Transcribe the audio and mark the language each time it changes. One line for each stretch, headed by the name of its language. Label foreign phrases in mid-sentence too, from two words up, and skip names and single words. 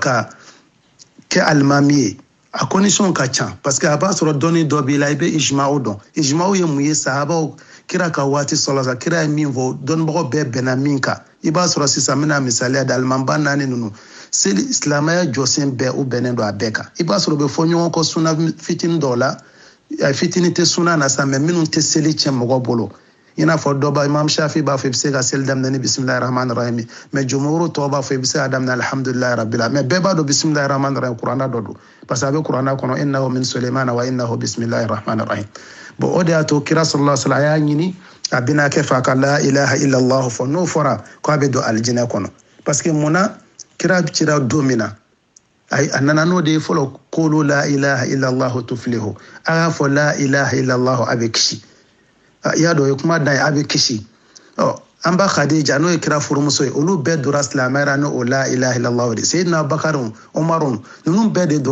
Bambara: ka kɛ alimami ye a condition ka ca
French: parce que
Bambara: a b'a sɔrɔ dɔnni dɔ b'i la i bɛ ijma'u dɔn ijma'u ye mun ye sahabaw kira ka waati sɔrɔ kira ye min fɔ dɔnnibagaw bɛɛ bɛnna min kan i b'a sɔrɔ sisan n bɛna misaliya da alimanba naani ninnu seli silamɛya jɔsen bɛɛ u bɛnnen don a bɛɛ kan i b'a sɔrɔ u bɛ fɔ ɲɔgɔn kɔ suna fitinin dɔw la fitinin tɛ suna na sa mɛ minnu tɛ seli tiɲɛ mɔgɔ bolo i n'a fɔ dɔ b'a imam shafi b'a fɔ i bɛ se ka seli daminɛ ni
Arabic: بسم الله الرحمن الرحيم
Bambara: mɛ jumhuru tɔw b'a fɔ i bɛ se ka daminɛ
Arabic: الحمد لله رب العالمين
Bambara: mɛ bɛɛ b'a dɔn
Arabic: بسم الله الرحمن الرحيم
Bambara: kuranna dɔ don
French: parce que
Bambara: a bɛ kuranna kɔnɔ
Arabic: إنه من سليمان وإنه بسم الله الرحمن الرحيم
Bambara: bon o de y'a to kira
Arabic: صلى الله عليه وسلم
Bambara: a y'a ɲini a bɛna kɛ fa ka
Arabic: لا إله إلا الله
Bambara: fɔ n'o fɔra k'a bɛ don alijinɛ kɔnɔ
French: parce que
Bambara: munna kira cira don min na a nana n'o de ye fɔlɔ
Arabic: قولوا لا إله إلا الله تفلحوا
Bambara: a y'a fɔ
Arabic: لا إله إلا الله
Bambara: a bɛ kisi i y'a dɔn o ye kuma dan ye a bɛ kisi an ba Khadija n'o ye kira furumuso ye olu bɛɛ dora silamɛya la n'o
Arabic: لا إله إلا الله
Bambara: de Seydina Abubakar Umaru ninnu bɛɛ de